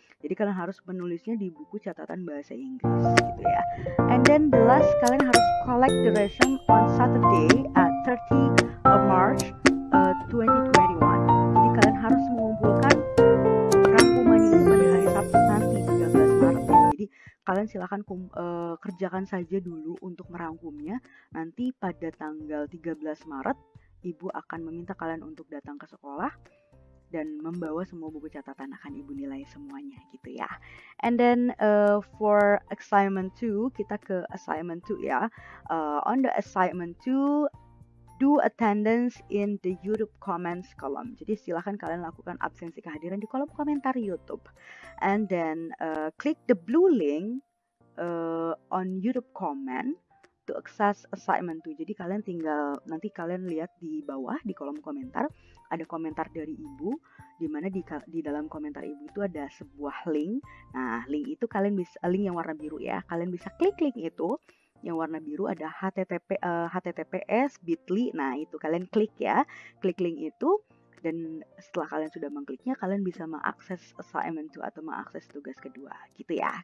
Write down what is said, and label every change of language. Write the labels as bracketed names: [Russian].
[Indonesian] Jadi kalian harus menulisnya di buku catatan bahasa Inggris gitu ya. [English] And then the last, [Indonesian] kalian harus [English] collect the resume on Saturday at 30 March 2021. [Indonesian] Jadi kalian harus mengumpulkan rangkumannya itu pada hari Sabtu nanti 13 Maret ya. Jadi kalian silakan kerjakan saja dulu untuk merangkumnya. Nanti pada tanggal 13 Maret ibu akan meminta kalian untuk datang ke sekolah dan membawa semua buku catatan, akan ibu nilai semuanya gitu ya. [English] And then for assignment 2, [Indonesian] kita ke assignment 2 ya. [English] On the assignment 2, do attendance in the YouTube comments column. [Indonesian] Jadi silahkan kalian lakukan absensi kehadiran di kolom komentar YouTube. [English] And then click the blue link on YouTube comment to access assignment 2. [Indonesian] Jadi kalian tinggal, nanti kalian lihat di bawah di kolom komentar, ada komentar dari ibu, di mana di dalam komentar ibu itu ada sebuah link. Nah, link itu kalian bisa, link yang warna biru ya, kalian bisa klik link itu. Yang warna biru ada https bit.ly. Nah, itu kalian klik ya, klik link itu. Dan setelah kalian sudah mengkliknya, kalian bisa mengakses assignment 2 atau mengakses tugas kedua gitu ya.